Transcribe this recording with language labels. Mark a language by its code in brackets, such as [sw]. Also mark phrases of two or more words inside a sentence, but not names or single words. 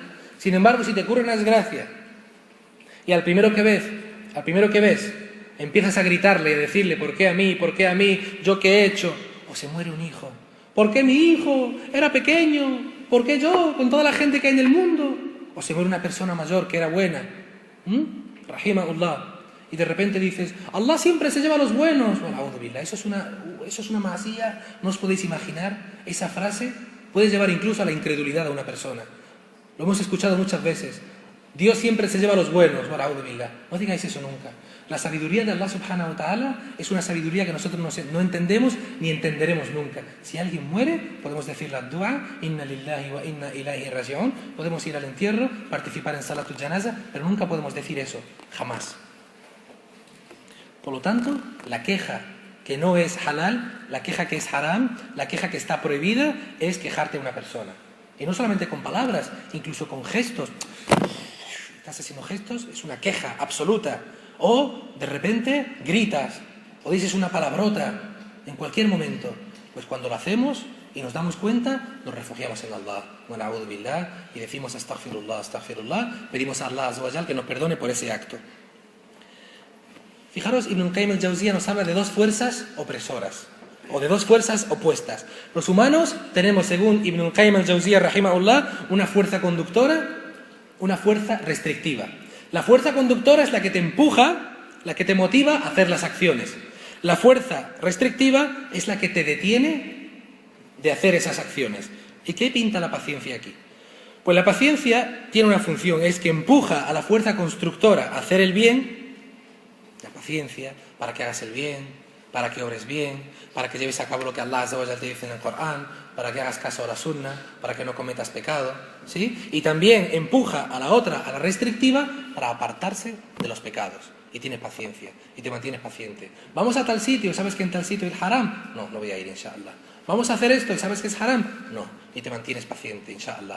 [es] Sin embargo, si te ocurre una desgracia y al primero que ves, empiezas a gritarle y a decirle: ¿por qué a mí? ¿Por qué a mí? ¿Yo qué he hecho? O se muere un hijo. ¿Por qué mi hijo era pequeño? ¿Por qué yo, con toda la gente que hay en el mundo? O se muere una persona mayor que era buena. Rahimahullah. Y de repente dices: Allah siempre se lleva a los buenos. Bueno, [ar] أعوذ بالله. [es] Eso es una masía. No os podéis imaginar. Esa frase puede llevar incluso a la incredulidad a una persona. Lo hemos escuchado muchas veces. Dios siempre se lleva a los buenos. Bueno, [ar] أعوذ بالله. [es] No digáis eso nunca. La sabiduría de [ar] الله سبحانه وتعالى [es] es una sabiduría que nosotros no entendemos ni entenderemos nunca. Si alguien muere, podemos decir la dua: [ar] إنا لله وإنا إليه راجعون. [es] Podemos ir al entierro, participar en [ar] صلاة الجنازة, [es] pero nunca podemos decir eso, jamás. Por lo tanto, la queja que no es halal, la queja que es haram, la queja que está prohibida, es quejarte a una persona. Y no solamente con palabras, incluso con gestos. Estás haciendo gestos, es una queja absoluta. O de repente gritas o dices una palabrota en cualquier momento. Pues cuando lo hacemos y nos damos cuenta, nos refugiamos en Allah, [ar] أعوذ بالله, [es] y decimos [ar] أستغفر الله أستغفر الله, [es] pedimos a [ar] الله عز وجل [es] que nos perdone por ese acto. Fijaros, Ibn Qayyim al-Jawziyya nos habla de dos fuerzas opresoras o de dos fuerzas opuestas. Los humanos tenemos, según Ibn Qayyim al-Jawziyya rahimahullah, una fuerza conductora, una fuerza restrictiva. La fuerza conductora es la que te empuja, la que te motiva a hacer las acciones. La fuerza restrictiva es la que te detiene de hacer esas acciones. ¿Y qué pinta la paciencia aquí? Pues la paciencia tiene una función, es que empuja a la fuerza constructora a hacer el bien. La paciencia para que hagas el bien, para que obres bien, para que lleves a cabo lo que [ar] الله عز وجل [es] te dice en el Corán, para que hagas caso a la sunna, para que no cometas pecado, ¿sí? Y también empuja a la otra, a la restrictiva, para apartarse de los pecados. Y tienes paciencia, y te mantienes paciente. Vamos a tal sitio, ¿sabes que en tal sitio es haram? No, no voy a ir, inshallah. Vamos a hacer esto, ¿y sabes que es haram? No, y te mantienes paciente, inshallah.